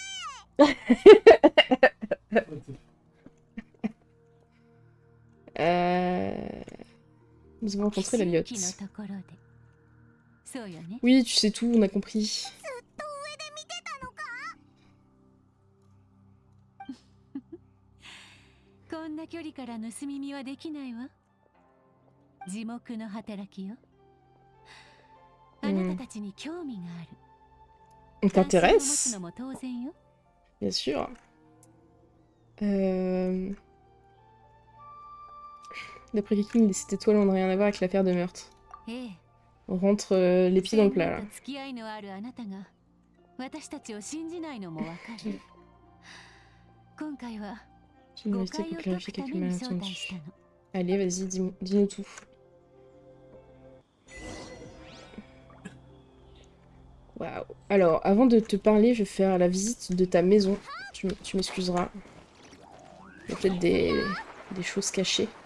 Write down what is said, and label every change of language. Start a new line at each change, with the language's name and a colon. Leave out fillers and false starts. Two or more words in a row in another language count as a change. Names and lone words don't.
French: Nous avons rencontré la
Japanese: 奇
French: Lyotte.
Japanese: 跡のところで。そうよね。
French: Oui, tu sais tout, on a compris.
Japanese: ずっと上で見てたのか？こんな距離から盗み見はできないわ。地獄の働きよ。あなたたちに興味がある。
French: On
Japanese: 関心を持つ
French: t'intéresse?
Japanese: のも当然よ。
French: Bien sûr. D'après Kiking, les 7 étoiles n'ont rien à voir avec l'affaire de meurtre.
Japanese: ええ。
French: On rentre les pieds dans le plat, là.
Japanese: 先年と付き合いのあるあなたが私たちを信じないのもわかる。今回は
French: J'ai une
Japanese: 誤
French: invité
Japanese: 解
French: pour
Japanese: を解く
French: clarifier
Japanese: た
French: quelques
Japanese: めに招待
French: malentendus.
Japanese: したの。
French: Allez, vas-y, dis-nous tout. Waouh. Alors, avant de te parler, je vais faire la visite de ta maison. Tu m'excuseras. Il y a peut-être des choses cachées.